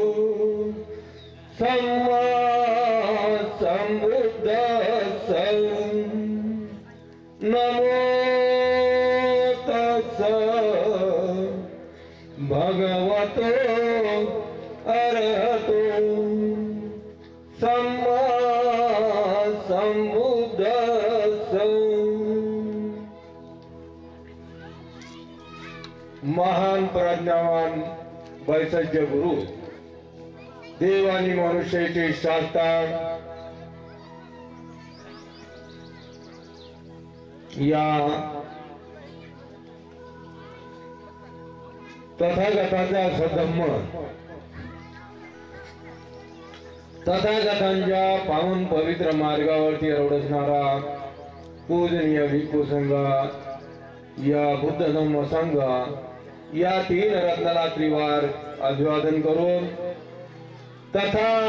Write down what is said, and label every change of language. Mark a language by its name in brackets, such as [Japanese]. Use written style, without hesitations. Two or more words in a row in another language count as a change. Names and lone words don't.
[Pali] सम्मा सम्बुद्धस्स नमो तस्सै भगवतो अरहतो सम्मा सम्बुद्धस्स। [Marathi] महान प्रज्ञावान वैसज्य गुरु देव आणि मनुष्याचे शास्त्र या तथागताचा सधम्म तथागतांच्या पावन पवित्र मार्गावरती रवडसणारा पूजनीय भिक्खू संघ या बुद्ध धम्म संघ या तीन रत्नाला त्रिवार अभिवादन करून तथा